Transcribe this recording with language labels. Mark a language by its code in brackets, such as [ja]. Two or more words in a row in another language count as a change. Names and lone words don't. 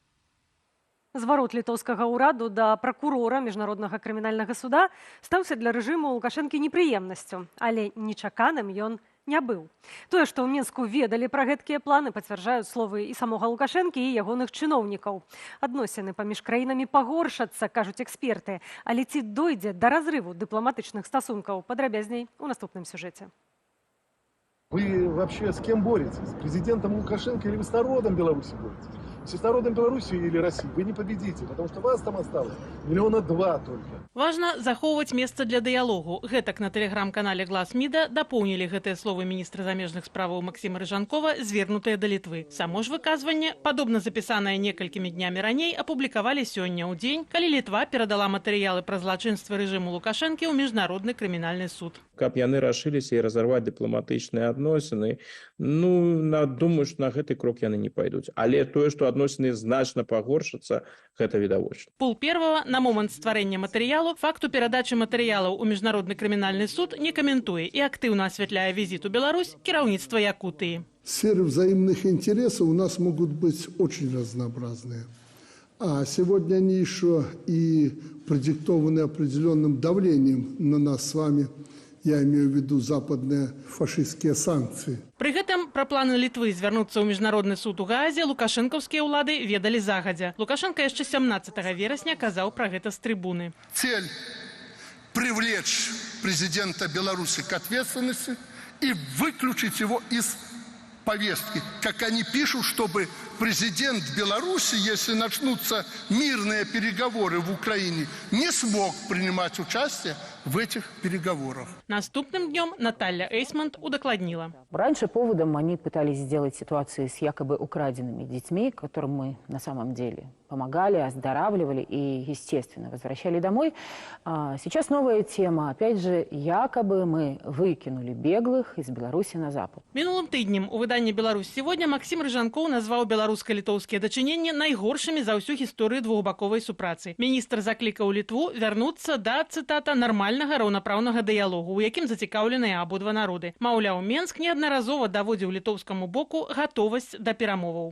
[be] Зварот літоўскага ўраду да пракурора міжнароднага крымінальнага суда стаўся для рэжыму Лукашэнкі непрыемнасцю, але нечаканым ён не быў. Тое, што ў Мінску ведалі пра гэткія планы, пацвярджаюць словы і самога Лукашэнкі, і ягоных чыноўнікаў. Адносіны паміж краінамі пагоршацца, кажуць эксперты, але ці дойдзе да разрыву дыпламатычных стасункаў? Падрабязней у наступным сюжэце. [ru] Вы вообще с кем боретесь? С президентом Лукашенко или вы с народом Беларуси боретесь? Если с народом Беларуси или России, вы не победите, потому что вас там осталось 2 миллиона только. [be] Важна захоўваць месца для дыялогу. Гэтак на тэлеграм-канале «Глас МИДа» дапоўнілі гэтыя словы міністра замежных справаў Максіма Рыжанкова, звернутыя да Літвы. Само ж выказванне, падобна запісанае некалькімі днямі раней, апублікавалі сёння ў дзень, калі Літва перадала матэрыялы пра злачынствы рэжыму Лукашэнкі ў міжнародны крымінальны суд. Каб яны рашыліся і разарваць дыпламатычныя адносіны, думаю, што на гэты крок яны не пойдуць. Але тое, што адносіны значна пагоршацца, гэта відавочна. Пул первого на момант стварэння матэрыялу факту перадачы матэрыялаў у міжнародны крымінальны суд не каментуе і актыўна асвятляе візіт у Беларусь кіраўніцтва Якутыі. [ru] Сферы взаимных интересов у нас могут быть очень разнообразные. А сегодня они еще и продиктованы определенным давлением на нас с вами. Я имею в виду западные фашистские санкции. [be] Пры гэтым пра планы Літвы звярнуцца ў міжнародны суд у Гаазе лукашэнкаўскія ўлады ведалі загадзя. Лукашенко яшчэ 17 верасня казаў пра гэта з трыбуны. [ru] Цель – привлечь президента Беларуси к ответственности и выключить его из повестки. Как они пишут, чтобы президент Беларуси, если начнутся мирные переговоры в Украине, не смог принимать участие в этих переговорах. [be] Наступным днем Наталья Эйсмонт удокладнила. [ru] Раньше поводом они пытались сделать ситуации с якобы украденными детьми, которым мы на самом деле помогали, оздоравливали и, естественно, возвращали домой. Сейчас новая тема. Опять же, якобы мы выкинули беглых из Беларуси на Запад. [be] Мінулым тыднем у выданні «Беларусь сегодня» Максим Рыжанков назваў беларуска-літоўскія дачыненні найгоршымі за ўсю гісторыю двухбаковай супрацы. Міністр заклікаў Літву вярнуцца да, цытата, нармальнага раўнапраўнага дыялогу, у якім зацікаўленыя абодва народы. Маўляў, Менск неаднаразова даводзіў літоўскаму боку гатовасць да перамоваў.